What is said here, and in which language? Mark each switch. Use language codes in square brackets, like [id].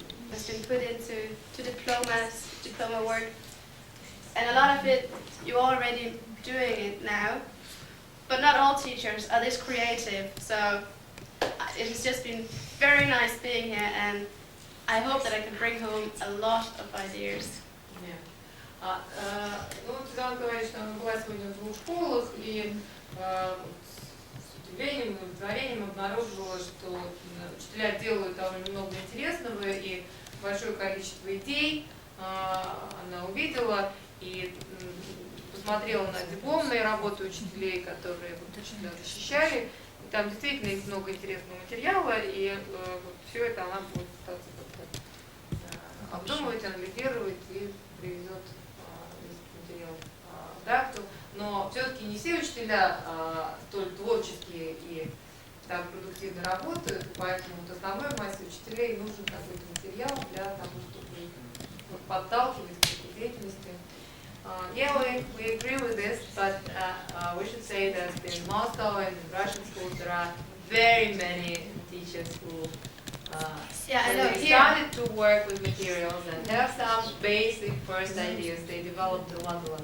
[en] Has been put into diploma work, and a lot of it you're already doing it now, but not all teachers are this creative, so it has just been very nice being here, and I hope that I can bring home a lot of ideas. [ru] Ну, Светлана говорит, что она была сегодня в 2 школах, и с удивлением и удовлетворением обнаружила, что учителя делают довольно много интересного, и большое количество идей она увидела, и посмотрела на дипломные работы учителей, которые учителя защищали, и там действительно есть много интересного материала, и все это она будет пытаться обдумывать, анализировать и приведет весь материал в Дакту. Но все-таки не все учителя столь творческие и так продуктивно работают, поэтому основной массе учителей нужен какой-то материал для того, чтобы подталкивать к этой деятельности. [en] Yeah, we agree with this, but we should say that in Moscow and in Russian schools there are very many teachers who they started to work with materials and have some basic first ideas. They developed a lot.